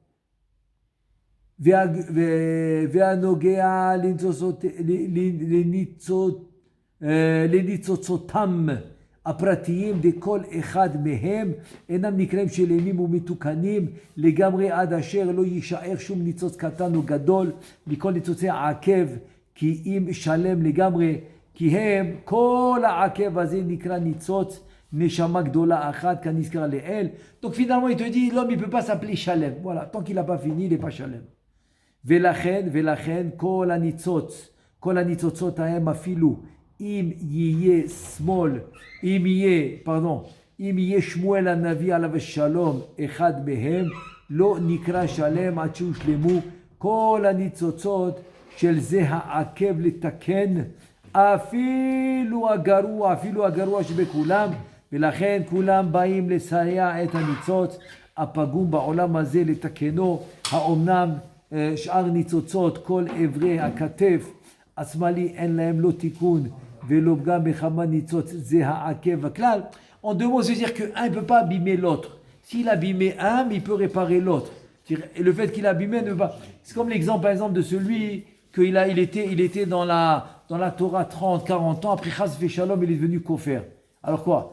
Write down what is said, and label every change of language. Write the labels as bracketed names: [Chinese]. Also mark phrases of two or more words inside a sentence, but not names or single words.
[Hebrew] והנוגע לניצוצותם הפרטיים דכל אחד מהם אינם נקראים שלמים ומתוקנים לגמרי עד אשר לא יישאר שום ניצוץ קטן או גדול מכל ניצוצי העקב, כי אם שלם לגמרי, כי הם כל העקב הזה נקרא ניצוץ נשמה גדולה אחד כנזכר לעיל. [French] Donc finalement il te dit l'homme il peut pas s'appeler Shalem. Voilà, tant qu'il n'a pas fini, il n'est pas Shalem. [Hebrew] ולכן כל הניצוצות ההם אפילו אם יהיה שמואל הנביא עליו השלום אחד מהם, לא נקרא שלם עד שהושלמו כל הניצוצות של זה העקב לתקן אפילו הגרוע שבכולם, ולכן כולם באים לסייע את הניצוץ הפגום בעולם הזה לתקנו. האומנם שאר ניצוצות כל עברי הכתף השמאלי אין להם לא תיקון ולא פגם בכמה ניצוץ זה העקב הכלל. [French] En deux mots, c'est-à-dire qu'un ne peut pas abîmer l'autre. S'il abîmait un, il peut réparer l'autre. Et le fait qu'il abîmait ne va... C'est comme l'exemple, par exemple, de celui qu'il était dans la Torah 30, 40 ans, après [Hebrew] חס ושלום, [French] il est devenu Kofer. Alors quoi?